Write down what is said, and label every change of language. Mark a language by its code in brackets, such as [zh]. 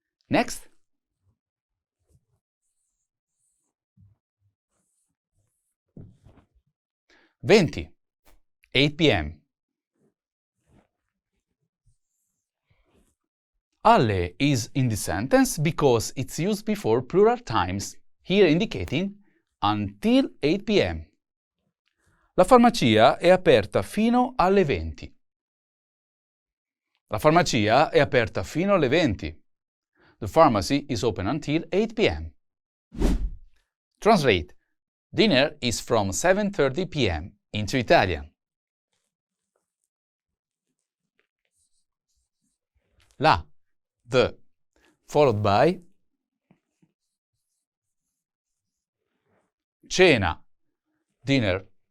[en] Next, 20, 8 p.m. Alle is in the sentence because it's used before plural times, here indicating until 8 p.m. [it] La farmacia è aperta fino alle 20. La farmacia è aperta fino alle 20. [en] The pharmacy is open until 8 p.m. Translate. Dinner is from 7:30 p.m. into Italian. La, the, followed by cena, dinner.